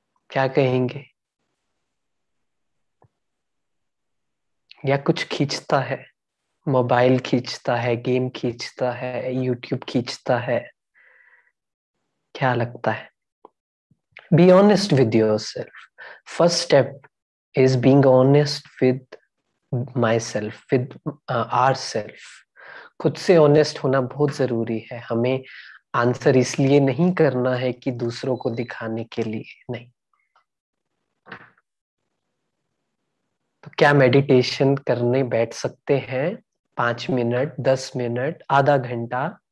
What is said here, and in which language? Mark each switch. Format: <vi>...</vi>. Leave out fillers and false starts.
<hi>क्या कहेंगे? या कुछ खींचता है, मोबाइल खींचता है, गेम खींचता है, यूट्यूब खींचता है, क्या लगता है?</hi> <en>Be honest with yourself. First step is being honest with myself, with ourself.</en> <hi>खुद से ऑनेस्ट होना बहुत जरूरी है। हमें आंसर इसलिए नहीं करना है कि दूसरों को दिखाने के लिए, नहीं। तो क्या मेडिटेशन करने बैठ सकते हैं 5 मिनट, 10 मिनट, आधा घंटा?</hi>